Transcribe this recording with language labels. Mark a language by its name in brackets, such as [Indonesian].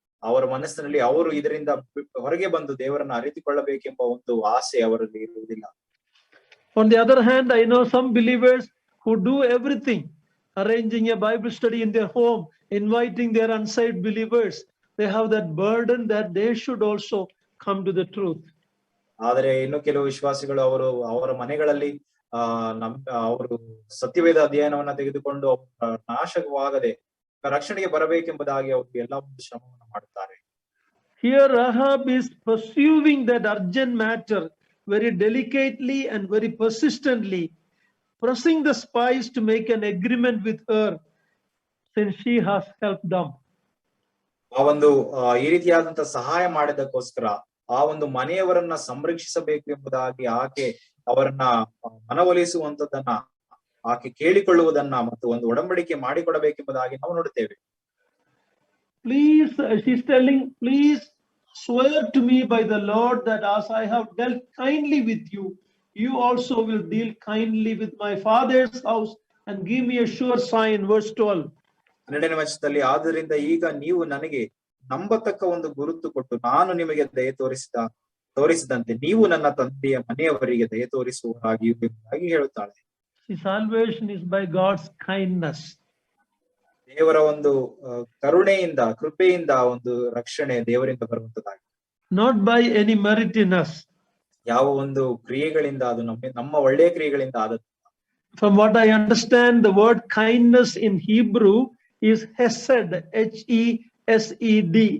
[Kannada] ಅವರ ಮನಸ್ಸಿನಲ್ಲಿ ಅವರು ಇದರಿಂದ ಹೊರಗೆ ಬಂದು ದೇವರನ್ನ ಅರಿತುಕೊಳ್ಳಬೇಕೆಂಬ ಒಂದು ಆಸೆ ಅವರಲ್ಲಿ ಇರುವುದಿಲ್ಲ. [English] On the other hand, I know some believers who do everything, arranging a Bible study in their home, inviting their unsaved believers. They have that burden that they should also come to the truth. [Kannada] ಆದರೆ ಇನ್ನು ಕೆಲವು ವಿಶ್ವಾಸಿಗಳು ಅವರ ಮನೆಗಳಲ್ಲಿ ಅವರು ಸತ್ಯವೇದ ಅಧ್ಯಯನವನ್ನ ತೆಗೆದುಕೊಂಡು ನಾಶವಾಗದೆ ರಕ್ಷಣೆಗೆ ಬರಬೇಕೆಂಬುದಾಗಿ ಅವರು ಎಲ್ಲ ಒಂದು ಶ್ರಮವನ್ನು ಮಾಡುತ್ತಾರೆ. [English] Here Rahab is pursuing that urgent matter very delicately and very persistently, pressing the spies to make an agreement with her since she has helped them. [Kannada] ಆ ಒಂದು ಈ ರೀತಿಯಾದಂತ ಸಹಾಯ ಮಾಡಿದಕ್ಕೋಸ್ಕರ ಆ ಒಂದು ಮನೆಯವರನ್ನ ಸಂರಕ್ಷಿಸಬೇಕು ಎಂಬುದಾಗಿ ಆಕೆ ಅವರನ್ನ ಮನವೊಲಿಸುವಂತದನ್ನ ಆಕೆ ಕೇಳಿಕೊಳ್ಳುವುದನ್ನ ಮತ್ತು ಒಂದು ಒಡಂಬಡಿಕೆ ಮಾಡಿಕೊಡಬೇಕೆಂಬುದಾಗಿ ನಾವು ನೋಡುತ್ತೇವೆ. [English] Please, she's telling, please swear to me by the Lord that as I have dealt kindly with you, you also will deal kindly with my father's house and give me a sure sign. Verse 12. [Kannada] 12ನೇ ವಚನದಲ್ಲಿ, ಆದ್ದರಿಂದ ಈಗ ನೀವು ನನಗೆ ನಂಬತಕ್ಕ ಒಂದು ಗುರುತು ಕೊಟ್ಟು ನಾನು ನಿಮಗೆ ದಯೆ ತೋರಿಸಿದಂತೆ ನೀವು ನನ್ನ ತಂದೆಯ ಮನೆಯವರಿಗೆ ದಯೆ ತೋರಿಸುವರಾಗಿಯೂ ಎಂಬುದಾಗಿ ಹೇಳುತ್ತಾಳೆ. [English] Salvation is by God's kindness. [Kannada] ದೇವರ ಒಂದು ಕರುಣೆಯಿಂದ ಕೃಪೆಯಿಂದ ಒಂದು ರಕ್ಷಣೆ ದೇವರಿಂದ ಬರುವಂತದ್ದಾಗಿದೆ. [English] Not by any merit in us. [Kannada] ಯಾವ ಒಂದು ಕ್ರಿಯೆಗಳಿಂದ ಅದು ನಮ್ಮ ಒಳ್ಳೆಯ ಕ್ರಿಯೆಗಳಿಂದ ಆದದ್ದು. [English] From what I understand, the word kindness in Hebrew is hesed, H-E-S-E-D.